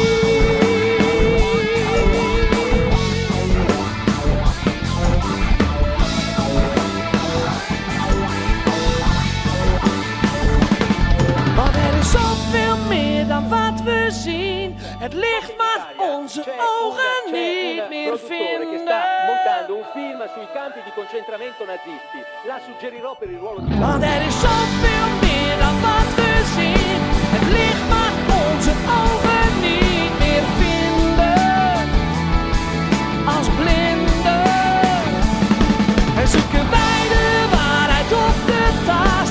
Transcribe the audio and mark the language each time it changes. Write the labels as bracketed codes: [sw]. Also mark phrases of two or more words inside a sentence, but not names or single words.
[nl] Want er is zoveel meer dan wat we zien. Het licht mag onze ogen niet meer [it] che sta [nl] vinden. [it] montando un film sui campi di concentramento nazisti. La suggerirò per il ruolo di... [nl] Want er is zoveel meer dan wat we zien. Het licht mag onze ogen niet meer vinden. Als blinden zoeken wij de waarheid op de tast.